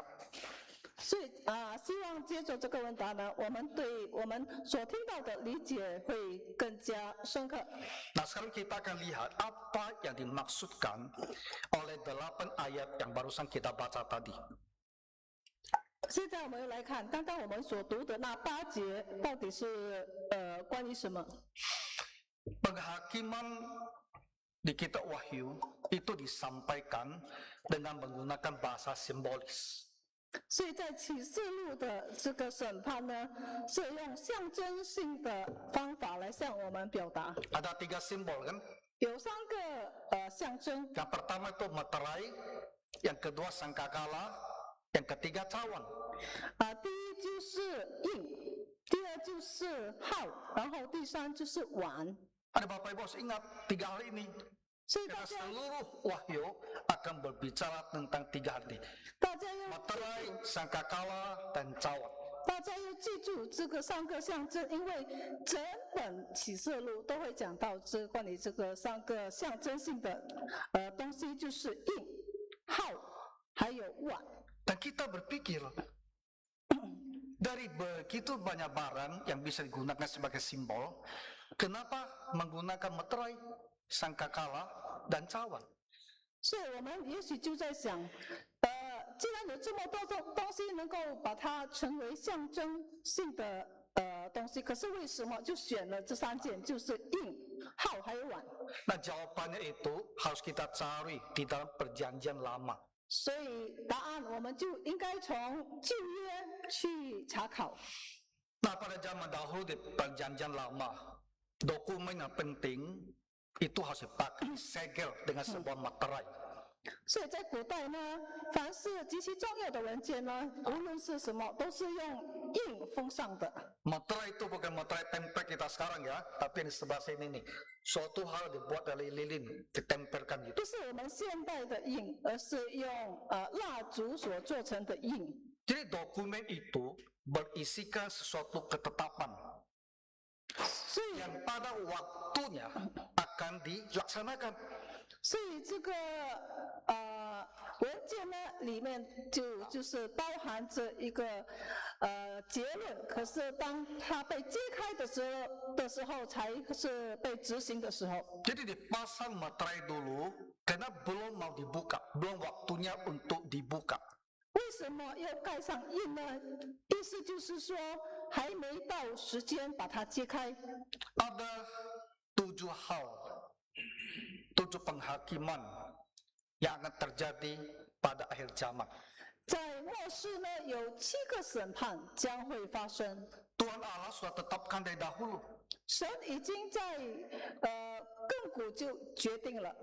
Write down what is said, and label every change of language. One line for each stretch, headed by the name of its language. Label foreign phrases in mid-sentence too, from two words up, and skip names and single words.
Chinese: 所以希望接着这个问答呢，我们对我们所听到的理解会更加深刻。
Indonesian: Nah, sekarang kita akan lihat apa yang dimaksudkan oleh 8 ayat yang barusan kita baca tadi.
Chinese: 现在我们又来看，刚刚我们所读的那8节到底是关于什么？
Indonesian: Penghakiman di kitab Wahyu itu disampaikan dengan menggunakan bahasa simbolis.
Chinese: 所以在启示录的这个审判呢，是用象征性的方法来向我们表达。
Indonesian: Ada 3 simbol kan?
Chinese: 有3个象征，
Indonesian: Yang pertama itu meterai, yang kedua sangkakala, yang ketiga cawan.
Chinese: 第一就是印，第二就是号，然后第3就是碗。
Indonesian: Ada Bapak Ibu harus ingat 3 hal ini.
Chinese: 所以大
Indonesian: Karena
Chinese: 家
Indonesian: seluruh Wahyu akan berbicara tentang 3 hal ini.
Chinese: 大家要
Indonesian: Meterai, sangkakala, dan cawan.
Chinese: 大家要记住这个3个象征，因为整本启示录都会讲到关于这个3个象征性的东西，就是印、号还有碗。
Indonesian: Dan kita berpikir, dari begitu banyak barang yang bisa digunakan sebagai simbol, kenapa menggunakan meterai, sangkakala, dan cawan?
Chinese: 所以我们也许就在想，既然有这么多东西能够把它成为象征性的东西，可是为什么就选了这3件，就是印、号还有碗？
Indonesian: Nah, jawabannya itu harus kita cari di dalam perjanjian lama.
Chinese: 所以答案我们就应该从旧约去查考。
Indonesian: Nah, pada zaman dahulu di perjanjian lama, dokumen yang penting itu harus dipakai segel dengan sebuah materai.
Chinese: 所以在古代呢，凡是极其重要的文件呢，无论是什么，都是用印封上的。
Indonesian: Materai itu bukan materai template kita sekarang ya, tapi yang di sebelah sini nih. Suatu hal dibuat dari lilin, ditempelkan gitu.
Chinese: 不是我们现代的印，而是用蜡烛所做成的印。
Indonesian: Jadi dokumen itu berisikan sesuatu ketetapan
Chinese: 所以
Indonesian: yang pada waktunya akan dilaksanakan.
Chinese: 所以这个文件呢，里面就是包含着一个结论，可是当它被揭开的时候，才是被执行的时候。
Indonesian: Jadi dipasang materai dulu karena belum mau dibuka, belum waktunya untuk dibuka.
Chinese: 为什么要盖上印呢？意思就是说，还没到时间把它揭开。
Indonesian: Ada 7 hal, 7 penghakiman yang akan terjadi pada akhir zaman.
Chinese: 在末世呢，有7个审判将会发生。
Indonesian: Tuhan Allah sudah tetapkan dari dahulu,
Chinese: 神已经在亘古就决定了，